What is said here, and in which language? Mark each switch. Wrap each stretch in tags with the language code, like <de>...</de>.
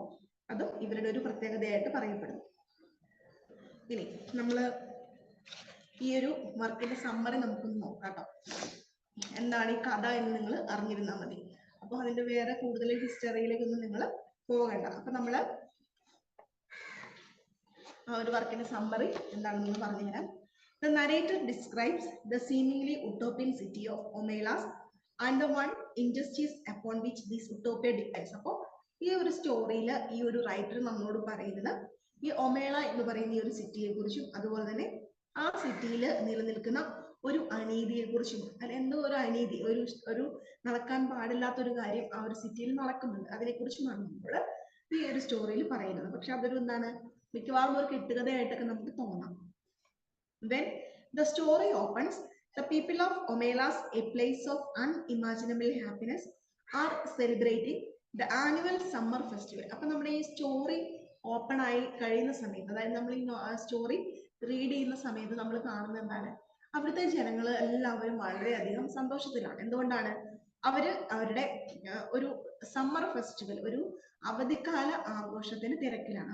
<ml>അപ്പോൾ അതും ഇവരുടെ ഒരു പ്രത്യേകതയായിട്ട് പറയപ്പെടുന്നു. ഇനി നമ്മള് ഈ ഒരു വർക്കിന്റെ സമ്മറി നമുക്കൊന്ന് നോക്കാം കേട്ടോ. എന്താണ് ഈ കഥ എന്ന് നിങ്ങൾ അറിഞ്ഞിരുന്നാൽ മതി. അപ്പൊ അതിന്റെ വേറെ കൂടുതൽ ഹിസ്റ്ററിയിലേക്കൊന്നും നിങ്ങൾ പോകണ്ട. അപ്പൊ നമ്മള് ആ ഒരു വർക്കിന്റെ സമ്മറി എന്താണെന്ന് പറഞ്ഞുതരാം.</ml> <en>The narrator describes the seemingly utopian city of Omelas and the one injustice upon which this utopia depends.</en> <ml>അപ്പോൾ ഈ ഒരു സ്റ്റോറിയിൽ ഈ ഒരു റൈറ്റർ നമ്മളോട് പറയുന്നത് ഈ ഒമേള എന്ന് പറയുന്ന ഈ ഒരു സിറ്റിയെ കുറിച്ചും അതുപോലെ തന്നെ ആ സിറ്റിയിൽ നിലനിൽക്കുന്ന ഒരു അനീതിയെ കുറിച്ചും, അല്ല എന്തോ ഒരു അനീതി, ഒരു നടക്കാൻ പാടില്ലാത്തൊരു കാര്യം ആ ഒരു സിറ്റിയിൽ നടക്കുന്നുണ്ട്, അതിനെക്കുറിച്ചുമാണ് നമ്മൾ ഈ ഒരു സ്റ്റോറിയിൽ പറയുന്നത്. പക്ഷെ അതൊരു എന്താണ്, മിക്കവാറും ഒരു കെട്ടുകഥയായിട്ടൊക്കെ നമുക്ക് തോന്നാം.</ml> <en>When the story opens, the people of Omelas, a place of unimaginable happiness, are celebrating the annual summer festival.</en> <ml>അപ്പൊ നമ്മുടെ ഈ സ്റ്റോറി ഓപ്പൺ ആയി കഴിയുന്ന സമയത്ത്, അതായത് നമ്മൾ ഈ സ്റ്റോറി റീഡ് ചെയ്യുന്ന സമയത്ത് നമ്മൾ കാണുന്നത് എന്താണ്, അവിടുത്തെ ജനങ്ങൾ എല്ലാവരും വളരെയധികം സന്തോഷത്തിലാണ്. എന്തുകൊണ്ടാണ്? അവരുടെ ഒരു സമ്മർ ഫെസ്റ്റിവൽ, ഒരു അവധിക്കാല ആഘോഷത്തിന് തിരക്കിലാണ്.</ml>